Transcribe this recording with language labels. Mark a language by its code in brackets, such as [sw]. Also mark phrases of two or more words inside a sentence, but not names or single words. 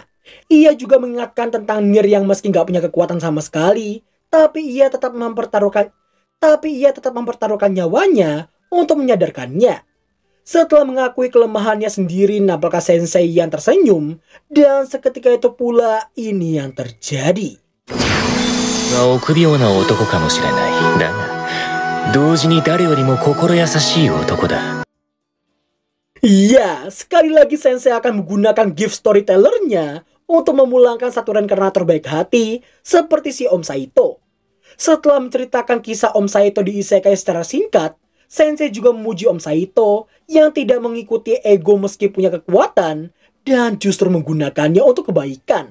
[id] Ia juga mengingatkan tentang Nir yang meski gak punya kekuatan sama sekali, tapi ia tetap mempertaruhkan nyawanya untuk menyadarkannya. Setelah mengakui kelemahannya sendiri, nampaknya sensei yang tersenyum, dan seketika itu pula ini yang terjadi. [ja] 臆病な男かもしれない。だが同時に誰よりも心優しい男だ。 [id] Iya, sekali lagi sensei akan menggunakan [en] gift storytellernya [id] untuk memulangkan satu reinkarnator baik hati seperti si Om Saito. Setelah menceritakan kisah Om Saito di isekai secara singkat, sensei juga memuji Om Saito yang tidak mengikuti ego meski punya kekuatan dan justru menggunakannya untuk kebaikan.